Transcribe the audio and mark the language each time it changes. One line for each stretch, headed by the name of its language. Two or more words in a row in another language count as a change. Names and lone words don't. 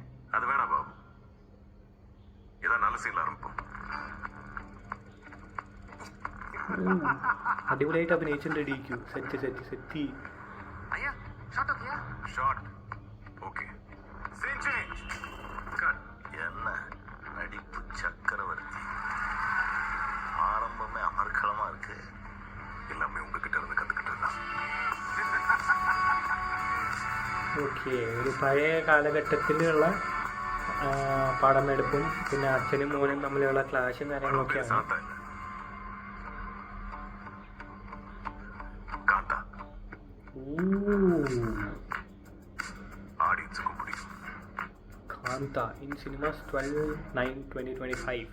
Tamil: அது வேணா பாபு, இதான் நல்ல சீன்ல ஆரம்பிப்போம்.
Malayalam: അടിപൊളിയായിട്ട് അഭിനയിച്ചിട്ടുണ്ട് DQ. സെറ്റ്.
Tamil: ஐயா ஷாட் ஓகேயா?
English: shot okay. scene change.
Tamil: கட். என்ன நடிப்பு சக்கரவர்த்தி. ஆரம்பமே அமர்க்களமா இருக்கு. எல்லாமே உங்ககிட்ட இருந்து கத்துக்கிட்டதுதான்.
Malayalam: ഓക്കെ, ഒരു പഴയ കാലഘട്ടത്തിലുള്ള പടമെടുപ്പും പിന്നെ അച്ഛനും മോനും തമ്മിലുള്ള ക്ലാഷും കാര്യങ്ങളൊക്കെയാണ്. കാന്ത
English: in cinemas
Malayalam: 12/9/2025.